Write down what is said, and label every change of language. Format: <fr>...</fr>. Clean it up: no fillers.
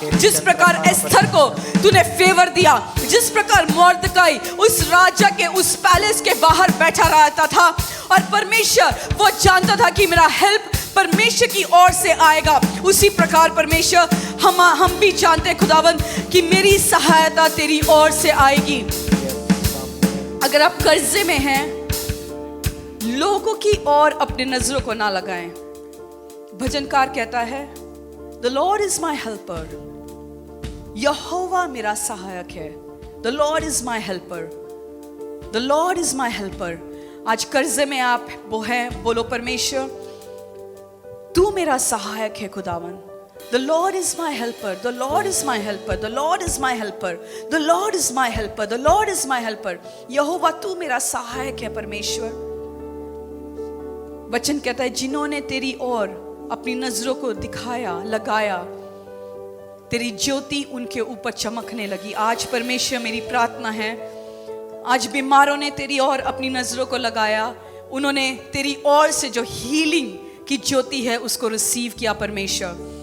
<hi>जिस प्रकार एस्थर को तूने फेवर दिया, जिस प्रकार मोर्दकाई उस राजा के उस पैलेस के बाहर बैठा रहता था और परमेश्वर वो जानता था कि मेरा हेल्प परमेश्वर की ओर से आएगा, उसी प्रकार परमेश्वर हम भी जानते हैं खुदावंद कि मेरी सहायता तेरी ओर से आएगी। अगर आप कर्जे में हैं, लोगों की ओर अपने नजरों को ना लगाएं। भजनकार कहता है,</hi> <en>The Lord is my helper,</en> <hi>यहोवा मेरा सहायक है।</hi> <en>The Lord is my helper, The Lord is my helper।</en> <hi>आज कर्जे में आप वो हैं, बोलो परमेश्वर तू मेरा सहायक है खुदावन।</hi> <en>The Lord is my helper, the Lord is my helper, the Lord is my helper, the Lord is my helper, the Lord is my helper।</en> <hi>यहोवा तू मेरा सहायक है परमेश्वर। वचन कहता है, जिन्होंने तेरी ओर अपनी नजरों को दिखाया, लगाया, तेरी ज्योति उनके ऊपर चमकने लगी। आज परमेश्वर मेरी प्रार्थना है, आज बीमारों ने तेरी ओर अपनी नजरों को लगाया, उन्होंने तेरी ओर से जो हीलिंग की ज्योति है उसको रिसीव किया परमेश्वर।</hi>